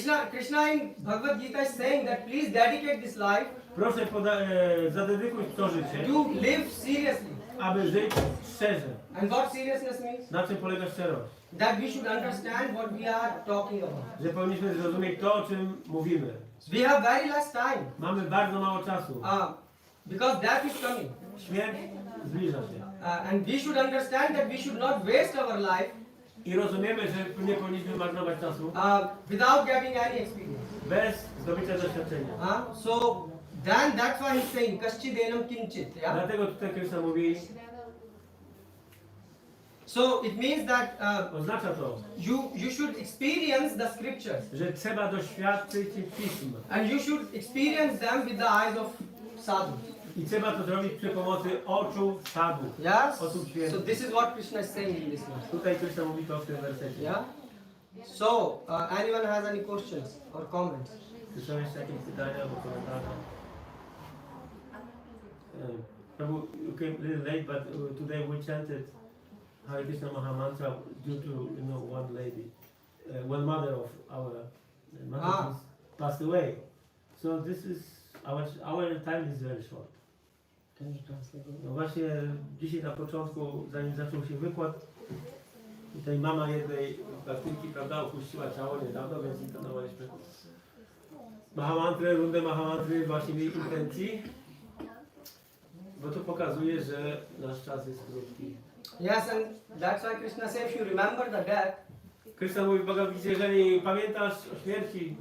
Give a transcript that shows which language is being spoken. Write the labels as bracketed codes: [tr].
[en] Krishna in Bhagavad-Gita is saying that please dedicate this life [pl] Proszę zadedykuj to życie, [en] to live seriously. [pl] aby żyć szczerze. [en] And what seriousness means? [pl] Na czym polega szczerość? [en] That we should understand what we are talking about. [pl] Że powinniśmy zrozumieć to, o czym mówimy. [en] We have very less time. [pl] Mamy bardzo mało czasu. [en] Because death is coming. [pl] Śmierć zbliża się. [en] And we should understand that we should not waste our life [pl] I rozumiemy, że nie powinniśmy marnować czasu [en] without getting any experience. [pl] bez zdobycia doświadczenia. [en] So then that's why he's saying Kaschidenam Kinchit. Yeah? [pl] Dlatego tutaj Krishna mówi, [en] So it means that [pl] oznacza to, [en] you should experience the scriptures. [pl] że trzeba doświadczyć pism. [en] And you should experience them with the eyes of sadhus. [pl] I trzeba to zrobić przy pomocy oczu sadhu. [en] Yes? [pl] Osób [en] So [pl] świętych. [en] this is what Krishna is saying in this verse. [pl] Tutaj Krishna mówi to w tym wersecie. [en] Yeah? So, anyone has any questions or comments? [pl] Czy są jeszcze jakieś pytania albo komentarze? [en] Prabhu, you came a little late, but today we chanted Hare Krishna Maha Mantra due to one lady, one mother of our mother passed away. So this is our time is very short. Can you translate? [pl] No właśnie dzisiaj na początku, zanim zaczął się wykład, tutaj mama jednej baktynki, prawda, opuściła ciało niedawno, więc intonowaliśmy Mahamantry, rundę Mahamantry właśnie w jej intencji, bo to pokazuje, że nasz czas jest krótki. [en] Yes, and that's why Krishna says, if you remember the death, [pl] Krishna mówi w Bhagavad-Gicie, jeżeli pamiętasz o śmierci,